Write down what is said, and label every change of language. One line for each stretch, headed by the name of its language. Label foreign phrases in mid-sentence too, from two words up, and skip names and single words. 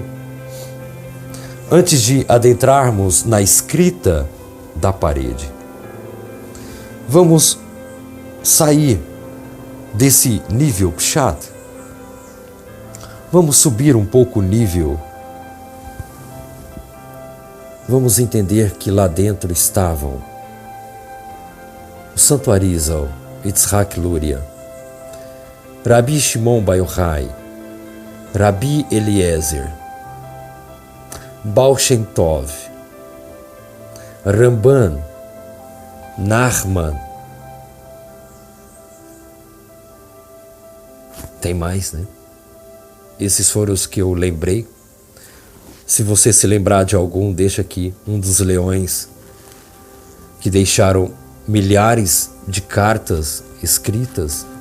Portuguese: Antes de adentrarmos na escrita da parede, vamos sair desse nível Pshat. Vamos subir um pouco o nível. Vamos entender que lá dentro estavam o Santo Arizal, Yitzhak Luria, Rabi Shimon Bar Yochai, Rabi Eliezer, Baal Shem Tov, Ramban, Nachman. Tem mais, né? Esses foram os que eu lembrei. Se você se lembrar de algum, deixa aqui um dos leões que deixaram milhares de cartas escritas.